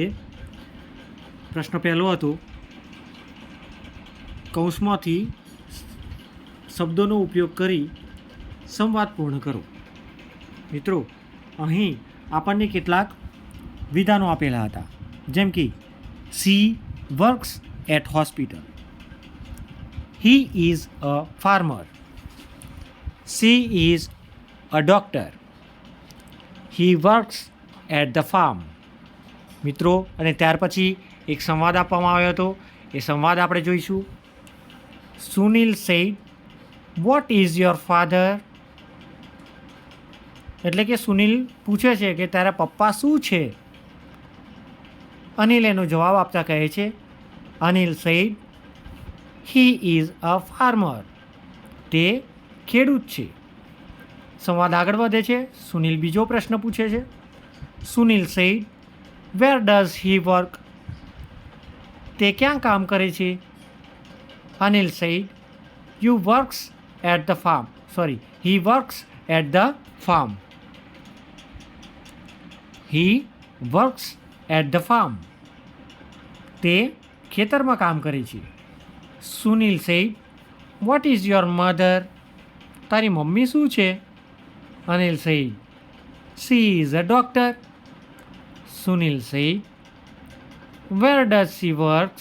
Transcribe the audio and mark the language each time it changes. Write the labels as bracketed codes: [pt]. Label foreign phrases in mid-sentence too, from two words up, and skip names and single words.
[gu] પ્રશ્ન પહેલો હતો, કૌંસમાંથી શબ્દોનો ઉપયોગ કરી સંવાદ પૂર્ણ કરો. મિત્રો, અહીં આપણને કેટલાક વિધાનો આપેલા હતા, જેમ કે [en] she works at hospital, he is a farmer, she is a doctor, he works at the farm. [gu] મિત્રો, અને ત્યાર પછી એક સંવાદ આપવામાં આવ્યો હતો. એ સંવાદ આપણે જોઈશું. [en] Sunil said, what is your father? [gu] એટલે કે સુનિલ પૂછે છે કે તારા પપ્પા શું છે. અનિલ એનો જવાબ આપતા કહે છે, અનિલ સેડ, [en] he is a farmer. [gu] તે ખેડૂત છે. સંવાદ આગળ વધે છે. સુનિલ બીજો પ્રશ્ન પૂછે છે. સુનિલ સેડ, [en] where does he work? [gu] તે ક્યાં કામ કરે છે? અનિલ સેડ, [en] he works at the farm. He works at the farm. [gu] તે ખેતરમાં કામ કરે છે. [en] Sunil said, what is your mother? [gu] તારી મમ્મી શું છે? [en] Anil said, she is a doctor. Sunil said, where does she works?